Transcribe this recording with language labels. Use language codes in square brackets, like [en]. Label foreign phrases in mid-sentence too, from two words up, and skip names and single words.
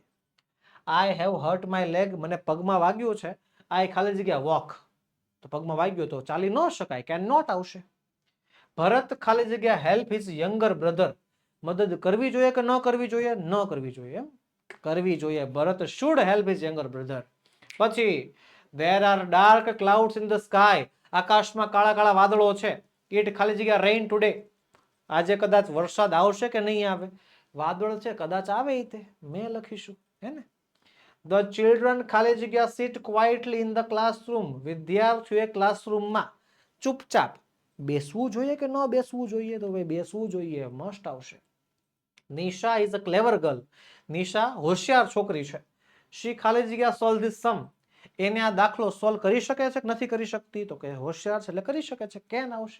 [en] I have hurt my leg, [gu] મને પગમાં વાગ્યું છે. આઈ ખાલી જગ્યા વોક, તો પગમાં વાગ્યું તો ચાલી ન શકાય, [en] can not [gu] આવશે. ભરત ખાલી જગ્યા [en] help his younger brother, [gu] મદદ કરવી જોઈએ કે ન કરવી જોઈએ? ન કરવી જોઈએ, એમ કરવી જોઈએ. ભરત [en] should help his younger brother. પછી there are dark clouds in the sky, [gu] આકાશમાં કાળા કાળા વાદળો છે. [en] it ખાલી જગ્યા rain today, [gu] આજે કદાચ વરસાદ આવશે કે નહીં આવે? વાદળ છે, કદાચ આવે એ તે મેં લખીશું, હે ને? [en] The children ખાલી જગ્યા sit quietly in the classroom, [gu] વિદ્યાર્થીઓએ ક્લાસરૂમમાં ચૂપચાપ બેસવું જોઈએ કે ન બેસવું જોઈએ? તો ભાઈ બેસવું જોઈએ, મસ્ટ આવશે. [en] Nisha is a clever girl. [gu] નિશા હોશિયાર છોકરી છે. શી ખાલી જગ્યા [en] solve this sum. [gu] એને આ દાખલો સોલ્વ કરી શકે છે કે નથી કરી શકતી? તો કે હોશિયાર છે એટલે કરી શકે છે, કેન આવશે.